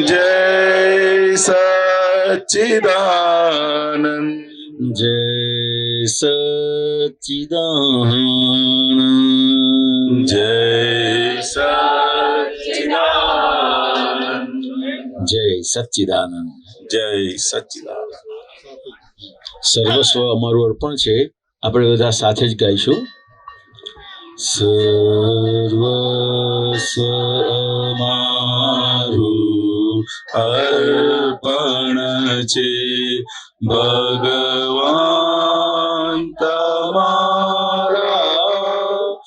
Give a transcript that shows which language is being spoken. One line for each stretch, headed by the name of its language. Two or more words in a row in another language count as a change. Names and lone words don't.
Hindi: जय सच्चिदानंद जय सच्चिदानंद जय सच्चिदानंद जय सच्चिदानंद जय सच्चिदानंद
Gujarati: સર્વસ્વ અમારું અર્પણ છે. આપણે બધા સાથે જ ગાઈશું. સર્વસ્વ અમારું અર્પણ છે ભગવાન તમારા